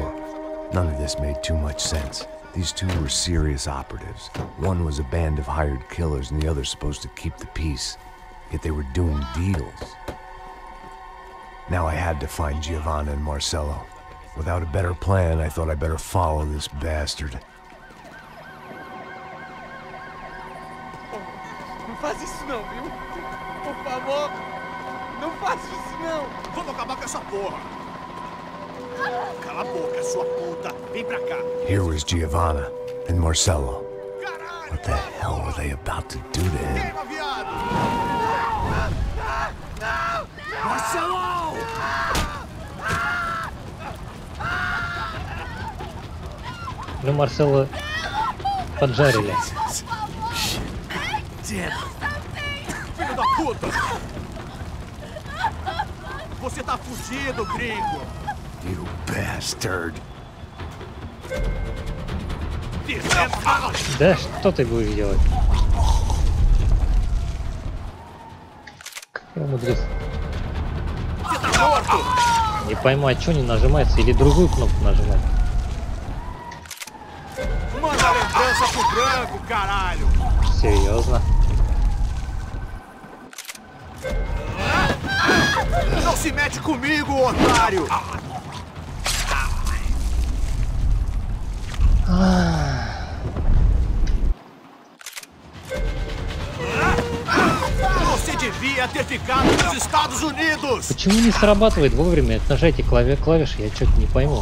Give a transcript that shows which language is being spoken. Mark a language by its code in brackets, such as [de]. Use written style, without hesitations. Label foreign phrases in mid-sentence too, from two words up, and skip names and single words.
[en] None of this made too much sense. These two were serious operatives. One was a band of hired killers and the other supposed to keep the peace. Yet they were doing deals. Now I had to find Giovanna and Marcelo. Without a better plan, I thought I better follow this bastard. [pt] Não faz isso não, viu? Por favor, não faz isso não. Vamos acabar com essa porra. Cala a boca, sua puta. Vem pra cá. [en] Here was Giovanna and Marcelo. What the hell were they about to do to him? [pt] Queima, viado! Não! Marcelo! [ru] Ну, Марсело поджарили. [pt] Filho da puta! Você tá fugido, gringo! [en] You bastard! [ru] Да что ты будешь делать? Как я умудрился? Не пойму, а что не нажимается, или другую кнопку нажимать? [pt] Manda lembrança pro branco, caralho! [ru] Серьезно? [pt] Não se mete comigo, otário! Você devia ter ficado nos Estados Unidos! [ru] Почему не срабатывает вовремя? Нажатие клавиши, я что-то не пойму.